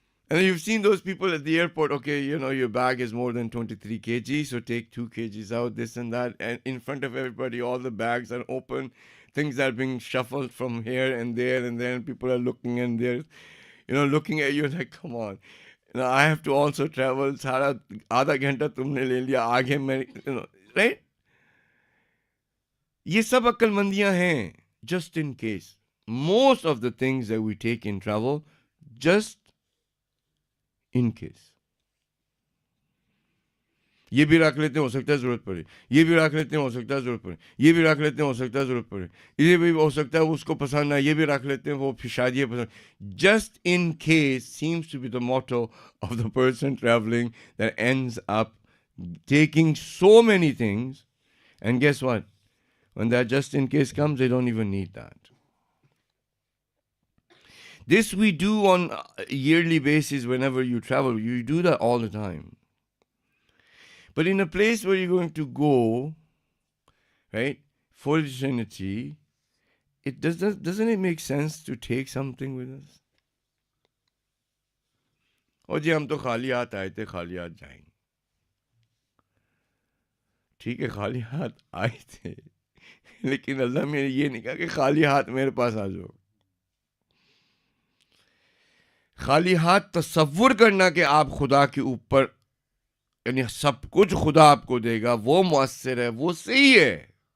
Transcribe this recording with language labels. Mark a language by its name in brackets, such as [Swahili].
[English] And you've seen those people at the airport, okay, your bag is more than 23 kg, so take 2 kgs out, this and that. And in front of everybody, all the bags are open. Things are being shuffled from here and there, and then people are looking and they're, looking at you like, come on. I have to also travel. [Hindi] Sara आधा घंटा तुमने ले लिया, आगे मैं, right? ये सब अक्लमंदियां हैं, [English] just in case. Most of the things that we take in travel, just in case. [Hindi] ये भी रख लेते हैं, हो सकता है जरूरत पड़े. ये भी रख लेते हैं, हो सकता है जरूरत पड़े. ये भी रख लेते हैं, हो सकता है जरूरत पड़े. ये भी हो सकता है उसको पसंद ना. ये भी रख लेते हैं, वो फिर शायद ये पसंद. [English] Just in case seems to be the motto of the person traveling, that ends up taking so many things. And guess what? When that just in case comes, they don't even need that. This we do on a yearly basis whenever you travel. You do that all the time. But in a place where you're going to go, right, for eternity, doesn't it make sense to take something with us? [Hindi] और जी हम तो खाली हाथ आए थे, खाली हाथ जाएंगे. ठीक है, खाली हाथ आए थे, लेकिन अल्लाह ने ये नहीं कहा कि खाली हाथ मेरे पास आ जाओ. खाली हाथ तसव्वुर करना कि आप खुदा के ऊपर, यानी सब कुछ खुदा आपको देगा, वो मुअस्सिर है, वो सही है.